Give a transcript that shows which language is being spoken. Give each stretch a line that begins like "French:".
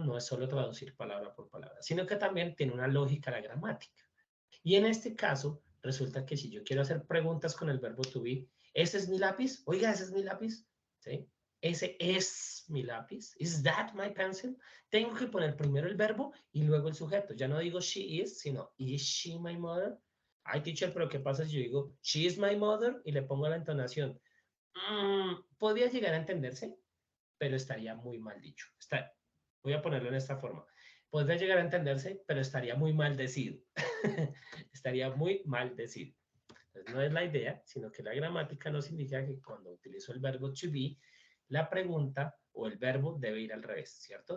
Spanish: No es solo traducir palabra por palabra, sino que también tiene una lógica la gramática. Y en este caso, resulta que si yo quiero hacer preguntas con el verbo to be, ¿ese es mi lápiz? Oiga, ¿ese es mi lápiz? ¿Sí? Ese es mi lápiz.
English: Is that my pencil?
Spanish: Tengo que poner primero el verbo y luego el sujeto. Ya no digo
English: she is,
Spanish: sino
English: is she my mother?
Spanish: Ay, teacher, pero ¿qué pasa si yo digo
English: she is my mother
Spanish: y le pongo la entonación? Podría llegar a entenderse, pero estaría muy mal dicho. Voy a ponerlo en esta forma. Podría llegar a entenderse, pero estaría muy maldecido. Estaría muy maldecido. Entonces, no es la idea, sino que la gramática nos indica que cuando utilizo el verbo to be, la pregunta o el verbo debe ir al revés, ¿cierto?